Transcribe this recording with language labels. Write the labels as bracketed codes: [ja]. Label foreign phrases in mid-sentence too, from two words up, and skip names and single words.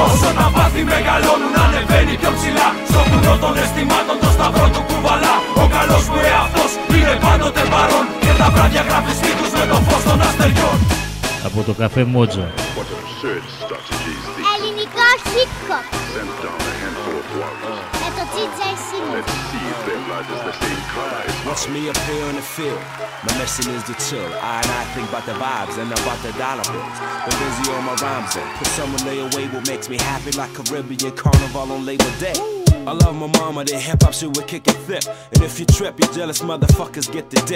[el] Όσο τα βάθη μεγαλώνουν ανεβαίνει πιο ψηλά, στο βουνό των αισθημάτων το σταυρό του κουβαλά. Ο καλός μου εαυτός είναι πάντοτε παρόν και τα βράδια γράφει στίχους με το φως των αστεριών. Από το καφέ Μότζα. Ελληνικό hip-hop με το DJ Simi. [en] Watch me appear in the field. My mission is to chill. I think about the vibes and about the dollar bills. Been busy on my rhymes and put some lay away what makes me happy like Caribbean Carnival on Labor Day. I love my mama, the hip-hop shit we kick it thick. And if you trip, you jealous motherfuckers get the dick.